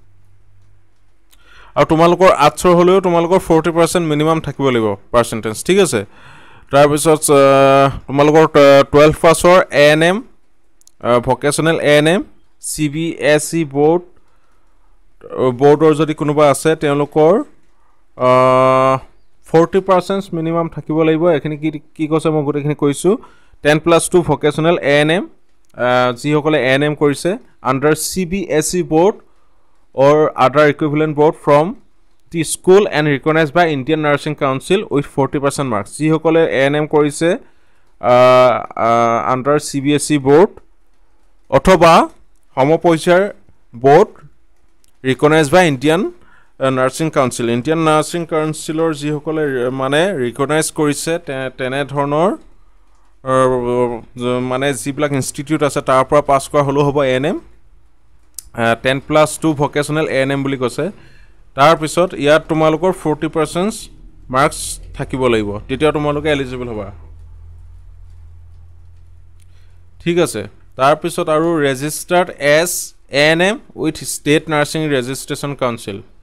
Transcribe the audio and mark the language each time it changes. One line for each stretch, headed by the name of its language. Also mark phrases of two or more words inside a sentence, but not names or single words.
Assamese: আৰু তোমালোকৰ আৰ্টছৰ হলেও তোমালোকৰ 40% মিনিমাম থাকিব লাগিব পাৰ্সেন্টেজ ঠিক আছে তাৰ পিছত তোমালোকৰ 12 পাছৰ এএনএম
English: vocational ANM CBSE board
Assamese: যদি কোনোবা আছে তেওঁলোকৰ
English: 40% মিনিমাম
Assamese: থাকিব লাগিব এখিনি কি কৈছে মই গটেখিনি কৈছো
English: 10+2 vocational ANM
Assamese: যি সকলে এএনএম কৰিছে
English: under CBSE board or other equivalent board from the school and recognized by Indian Nursing Council with 40% marks.
Assamese: যি সকলে ANM কৰিছে
English: under CBSE board
Assamese: অথবা সমপৰ্যায়ৰ
English: board recognized by Indian Nursing Council.
Assamese: Indian Nursing Councilৰ যি সকলে মানে recognize কৰিছে তেনে ধৰণৰ মানে যিবিলাক ইনষ্টিটিউট আছে তাৰ পৰা পাছ কৰা হলো হ'ব ANM 10+2 vocational ANM বুলি কৈছে তাৰ পিছত ইয়াত তোমালোকৰ 40% মাৰ্কস থাকিব লাগিব তেতিয়া তোমালোকে এলিজিবল হ'বা ঠিক আছে তাৰ পিছত আৰু
English: registered as ANM with State Nursing Registration Council